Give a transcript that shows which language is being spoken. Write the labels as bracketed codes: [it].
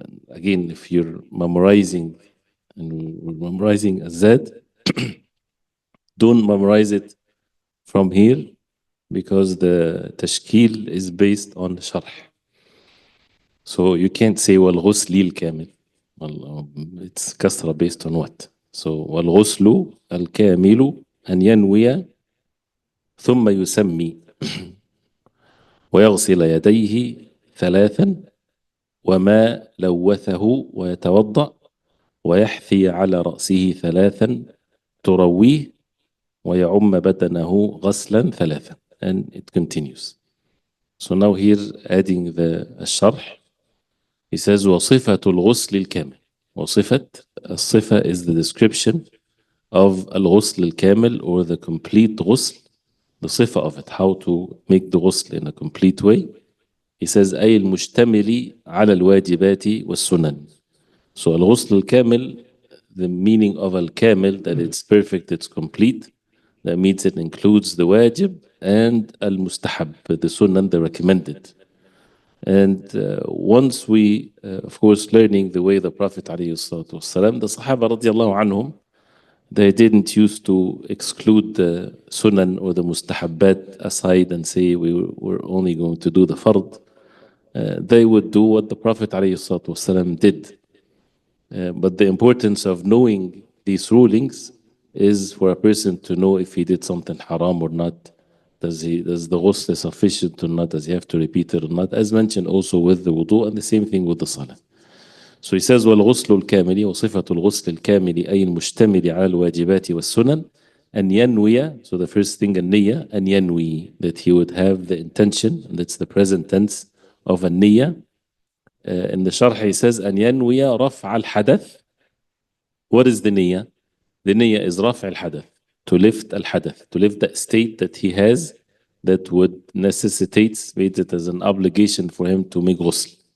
[en] Again, if you're memorizing and we're memorizing Zad, don't memorize it from here because the tashkil is based on sharh. So you can't say [ar] والغسل الكامل. [en] It's kasra based on what? [ar] So والغسل الكامل أن ينوي ثم يسمي ويغسل يديه ثلاثا وما لوثه ويتوضأ ويحثي على رأسه ثلاثا ترويه ويعم بدنه غسلا ثلاثا. [en] And it continues. So now here adding the الشرح, he says [ar] وصفة الغسل الكامل. [en] وصفة, الصفة is the description of [ar] الغسل الكامل [en] or the complete ghusl, the صفة of it, how to make the ghusl in a complete way. He says [ar] أي المشتمل على الواجبات والسنن. [en] So الغسل الكامل, the meaning of al-kamil, that it's perfect, it's complete. That means it includes the wajib and al-mustahab, the sunnah, the recommended. And once we, of course, learning the way the Prophet ﷺ, the Sahaba radiallahu anhum, they didn't used to exclude the sunan or the mustahabbat aside and say we were only going to do the fard. They would do what the Prophet ﷺ did. But the importance of knowing these rulings is for a person to know if he did something haram or not. Does the ghusl sufficient or not? Does he have to repeat it or not? As mentioned also with the wudu, and the same thing with the salah. So he says [ar] والغسل الكامل وصفة الغسل الكامل أي المشتمل على الواجبات والسنن أن ينوي. [en] So the first thing النية, [ar] أن ينوي, [en] that he would have the intention, and that's the present tense of النية. In the sharh he says [ar] أن ينوي رفع الحدث. [en] What is the نية? The نية is [ar] رفع الحدث, [en] to lift al-hadath, to lift the state that he has that would necessitate, made it as an obligation for him to make ghusl.